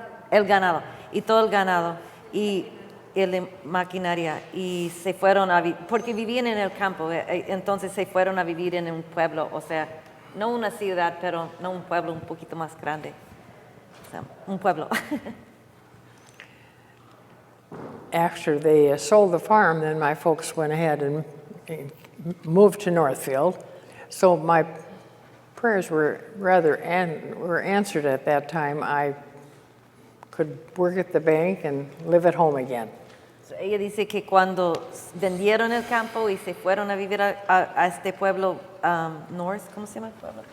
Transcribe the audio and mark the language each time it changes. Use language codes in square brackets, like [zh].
[es] El ganado. Y todo el ganado. Y la maquinaria. Y se fueron porque vivían en el campo, entonces se fueron a vivir en un pueblo, o sea, no una ciudad, pero no un pueblo un poquito más grande. O sea, un pueblo. [en] After they sold the farm, then my folks went ahead and moved to Northfield. So my prayers were answered at that time. I could work at the bank and live at home again. [es] So, ella dice que cuando vendieron el campo y se fueron a vivir a este pueblo, ¿cómo se llama el pueblo?